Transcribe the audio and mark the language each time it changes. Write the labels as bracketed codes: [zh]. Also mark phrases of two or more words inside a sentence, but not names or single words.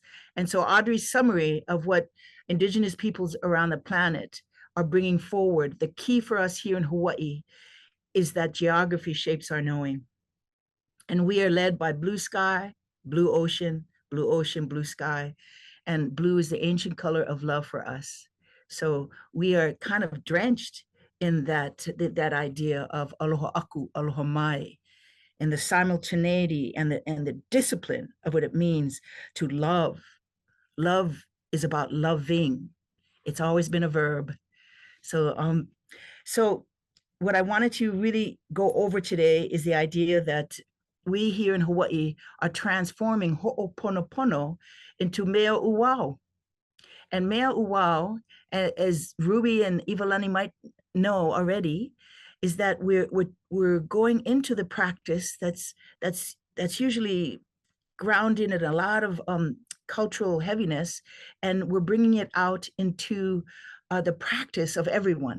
[en] And so Audrey's summary of what Indigenous peoples around the planet are bringing forward, the key for us here in Hawaii is that geography shapes our knowing. And we are led by blue sky, blue ocean, blue sky. And blue is the ancient color of love for us. So we are kind of drenched in that idea of [haw] aloha aku, aloha mai, [en] and the simultaneity and the discipline of what it means to love. Love is about loving. It's always been a verb. So what I wanted to really go over today is the idea that we here in Hawaii are transforming ho'oponopono into [haw] mea uwao. And mea uwao, [en] as Ruby and Ivalani might know already, is that we're going into the practice that's usually grounded in a lot of cultural heaviness, and we're bringing it out into the practice of everyone.